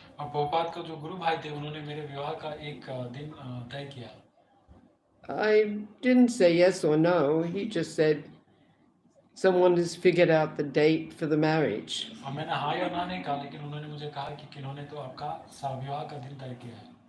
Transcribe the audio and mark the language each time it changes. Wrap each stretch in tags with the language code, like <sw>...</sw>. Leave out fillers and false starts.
<hi>और प्रभुपाद का जो गुरु भाई थे उन्होंने मेरे विवाह का एक दिन तय किया.</hi> <en>I didn't say yes or no. He just said someone has figured out the date for the marriage.</en> <hi>और मैंने हाँ या ना नहीं कहा, लेकिन उन्होंने मुझे कहा कि किन्होंने तो आपका विवाह का दिन तय किया है.</hi>